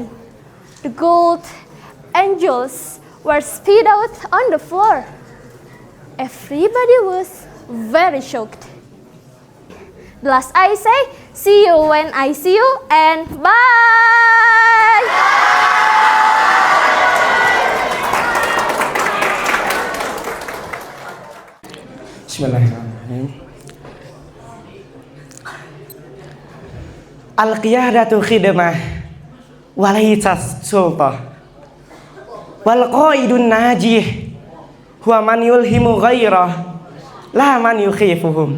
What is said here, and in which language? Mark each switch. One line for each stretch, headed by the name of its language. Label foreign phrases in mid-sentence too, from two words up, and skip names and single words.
English: The gold and jewels were spilled out on the floor. Everybody was very shocked. The last I say, see you when I see you, and bye!
Arabic: Bismillahirrahmanirrahim. القيادة خدمة وليست السلطة والقائد الناجح هو من يلهم غيره لا من يخيفهم